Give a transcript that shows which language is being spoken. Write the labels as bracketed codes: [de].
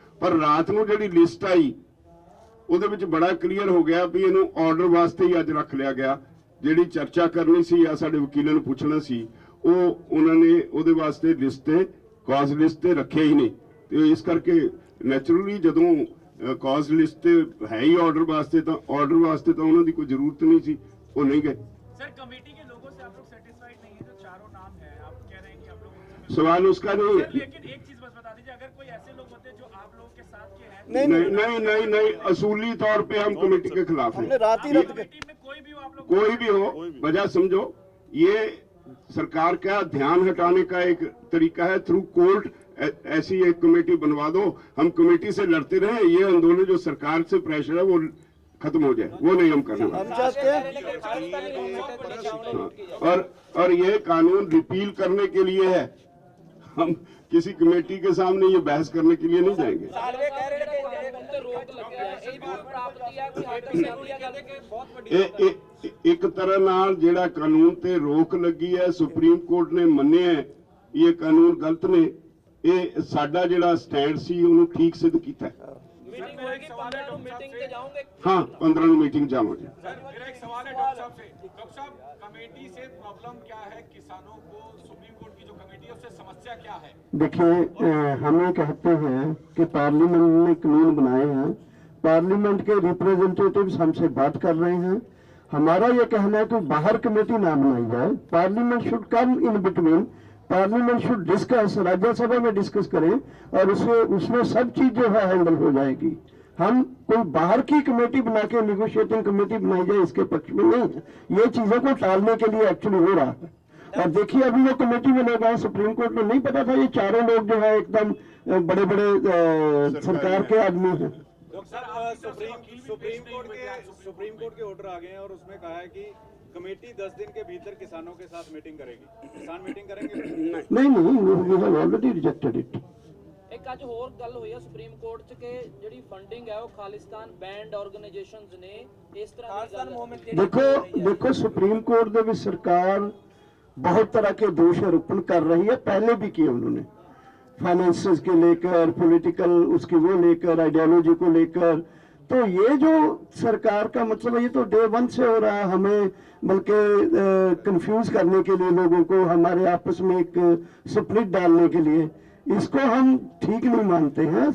[pa] ਪਰ ਰਾਤ ਨੂੰ ਜਿਹੜੀ ਲਿਸਟ ਆਈ ਉਹਦੇ ਵਿੱਚ ਬੜਾ ਕਲੀਅਰ ਹੋ ਗਿਆ ਵੀ ਇਹਨੂੰ ਆਰਡਰ ਵਾਸਤੇ ਹੀ ਅੱਜ ਰੱਖ ਲਿਆ ਗਿਆ। ਜਿਹੜੀ ਚਰਚਾ ਕਰਨੀ ਸੀ ਜਾਂ ਸਾਡੇ ਵਕੀਲਾਂ ਨੂੰ ਪੁੱਛਣਾ ਸੀ ਉਹ ਉਹਨਾਂ ਨੇ ਉਹਦੇ ਵਾਸਤੇ ਲਿਸਟ ਤੇ ਕਾਜ਼ ਲਿਸਟ ਤੇ ਰੱਖਿਆ ਹੀ ਨਹੀਂ। ਤੇ ਇਸ ਕਰਕੇ ਨੈਚੁਰਲੀ ਜਦੋਂ ਕਾਜ਼ ਲਿਸਟ ਤੇ ਹੈ ਹੀ ਆਰਡਰ ਵਾਸਤੇ ਤਾਂ ਉਹਨਾਂ ਦੀ ਕੋਈ ਜ਼ਰੂਰਤ ਨਹੀਂ ਸੀ। [hi] वो नहीं गए। सर कमेटी के लोगों से आप लोग सेटिस्फाइड नहीं है? जो चारों नाम है आप कह रहे हैं कि आप लोग उनसे सवाल उसका नहीं सर, है। लेकिन एक चीज बस बता दीजिए, अगर कोई ऐसे लोग होते जो आप लोगों के साथ के हैं, नहीं, असूली तौर पे हम कमेटी के खिलाफ हैं। रात ही रद्द कर कमेटी में कोई भी हो आप लोग कोई भी हो, वजह समझो, ये सरकार का ध्यान हटाने का एक तरीका है, थ्रू कोर्ट ऐसी एक कमेटी बनवा दो, हम कमेटी से लड़ते रहे, ये आंदोलन जो सरकार से प्रेशर है वो खत्म हो जाए, वो नहीं हम करना। हम चाहते हैं और ये कानून रिपील करने के लिए है, हम किसी कमेटी के सामने ये बहस करने के लिए नहीं जाएंगे। सालवे कह रहे हैं कि [pa] ਜਿਹੜੇ ਰੋਕ ਲੱਗਿਆ ਹੈ ਇਹ ਵੀ ਪ੍ਰਾਪਤੀ ਹੈ ਕੋਈ ਹੱਦ ਤੱਕ ਸਹੀ ਹੈ ਕਿ ਬਹੁਤ ਵੱਡੀ ਇੱਕ ਤਰ੍ਹਾਂ ਨਾਲ ਜਿਹੜਾ ਕਾਨੂੰਨ ਤੇ ਰੋਕ ਲੱਗੀ ਹੈ, ਸੁਪਰੀਮ ਕੋਰਟ ਨੇ ਮੰਨਿਆ ਹੈ ਇਹ ਕਾਨੂੰਨ ਗਲਤ ਨੇ, ਇਹ ਸਾਡਾ ਜਿਹੜਾ ਸਟੈਂਡ ਸੀ ਉਹਨੂੰ ਠੀਕ ਸਿੱਧ ਕੀਤਾ ਹੈ। [hi] मीटिंग होगी 15 को मीटिंग पे जाओगे? [pa] हाँ, 15 ਨੂੰ ਮੀਟਿੰਗ ਜਾਵਾਂਗੇ। [hi] सर मेरा एक सवाल है डॉक्टर साहब से। डॉक्टर साहब कमेटी से प्रॉब्लम क्या है, किसानों को सुप्रीम कोर्ट की जो कमेटी है उससे समस्या क्या है? देखिए, हम ये कहते हैं कि पार्लियामेंट ने कानून बनाए हैं, पार्लियामेंट के रिप्रेजेंटेटिव्स हमसे बात कर रहे हैं, हमारा ये कहना है कि बाहर कमेटी ना बनाई जाए, [en] parliament should come in between, parliament should discuss, [hi] Rajya Sabha में डिस्कस करें और उसमें सब चीज जो है हैंडल हो जाएगी। हम कोई बाहर की कमेटी बना के निगोशिएटिंग कमेटी बनाई जाए इसके पक्ष में नहीं है, ये चीजों को टालने के लिए एक्चुअली हो रहा है। और देखिए अभी वो कमेटी बनेगा, सुप्रीम कोर्ट में नहीं पता था ये चारों लोग जो है एकदम बड़े बड़े सरकार के आदमी हैं। सर सुप्रीम कोर्ट के ऑर्डर आ गए हैं और उसमें कहा है कि कमेटी 10 दिन के भीतर किसानों के साथ मीटिंग करेगी, किसान मीटिंग करेंगे? [en] नहीं, we have already rejected it. [pa] ਇੱਕ ਅੱਜ ਹੋਰ ਗੱਲ ਹੋਈ ਹੈ ਸੁਪਰੀਮ ਕੋਰਟ 'ਚ ਕਿ ਜਿਹੜੀ ਫੰਡਿੰਗ ਹੈ ਉਹ ਖਾਲਿਸਤਾਨ ਬੈਂਡ ਆਰਗੇਨਾਈਜੇਸ਼ਨਸ ਨੇ ਇਸ ਤਰ੍ਹਾਂ ਦੀ ਗੱਲ [hi] देखो सुप्रीम कोर्ट [pa] ਦੇ ਵਿੱਚ [hi] सरकार बहुत तरह के दोष आरोपण कर रही है, पहले भी किए उन्होंने, फाइनेंसेस के लेकर, पॉलिटिकल उसकी वो लेकर, आइडियोलॉजी को लेकर। तो ये जो सरकार का मतलब है ये तो डे वन से हो रहा है, हमें बल्कि कंफ्यूज करने के लिए, लोगों को हमारे आपस में एक स्प्लिट डालने के लिए, इसको हम ठीक नहीं मानते हैं।